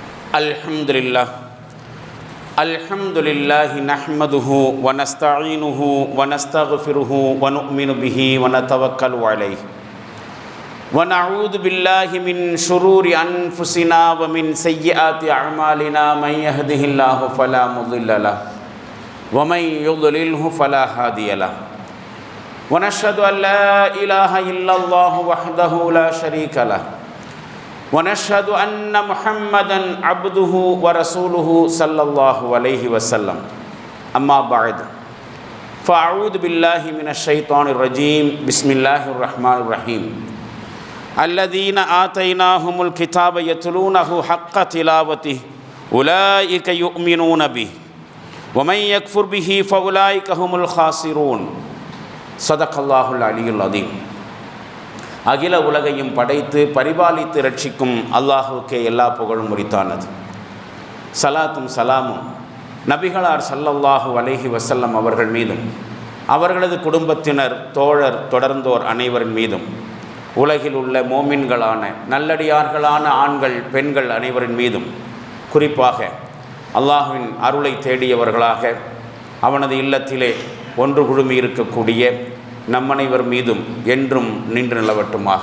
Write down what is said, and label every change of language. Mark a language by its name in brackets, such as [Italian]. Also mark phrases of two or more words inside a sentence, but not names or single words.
[Arabic] الحمد لله نحمده ونستعينه ونستغفره ونؤمن به ونتوكل عليه ونعوذ بالله من شرور أنفسنا ومن سيئات أعمالنا من يهده الله فلا مضل له ومن يضلل فلا هادي له ونشهد أن لا إله إلا الله وحده لا شريك له ونشهد أن محمدًا عبده ورسوله صلى الله عليه وسلم أما بعد فأعوذ بالله من الشيطان الرجيم بسم الله الرحمن الرحيم الذين آتيناهم الكتاب يتلونه حق تلاوته أولئك يؤمنون به ومن يكفر به فأولئك هم الخاسرون صدق الله العلي العظيم. [Tamil] அகில உலகையும் படைத்து பரிபாலித்து ரட்சிக்கும் அல்லாஹுக்கே எல்லா புகழும் உரித்தானது. சலாத்தும் சலாமும் நபிகளார் [Arabic] صلى الله عليه وسلم [Tamil] அவர்கள் மீதும் அவர்களது குடும்பத்தினர் தோழர் தொடர்ந்தோர் அனைவரின் மீதும் உலகில் உள்ள மோமின்களான நல்லடியார்களான ஆண்கள் பெண்கள் அனைவரின் மீதும் குறிப்பாக அல்லாஹ்வின் அருளை தேடியவர்களாக அவனது இல்லத்திலே ஒன்று குழுமி இருக்கக்கூடிய நம்மனைவர் மீதும் என்றும் நின்று நிலவட்டுமாக.